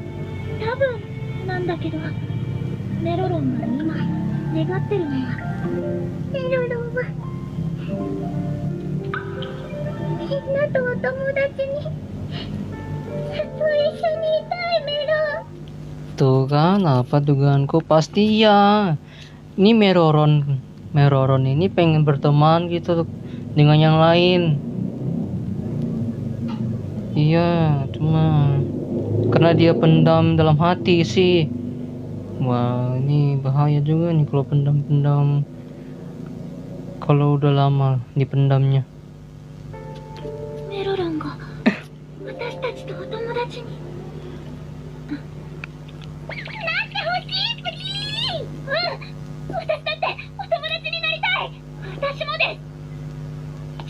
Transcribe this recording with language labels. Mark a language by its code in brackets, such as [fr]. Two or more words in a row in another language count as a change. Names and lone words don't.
[ja] 多分なんだけど、メロロンが今願ってるのはメロロンはみんなとお友達にずっと一緒にいたい。メロン [id] tuh kan apa dugaanku pasti ya. Ini Meroron ini pengen berteman gitu dengan yang lain. Iya, cuma karena dia pendam dalam hati sih. Wah, ini bahaya juga nih kalau pendam-pendam. Kalau udah lama dipendamnya. [ja] メロロンが私たちとお友達になってほしい。プリーン。私だってお友達になりたい。私もです。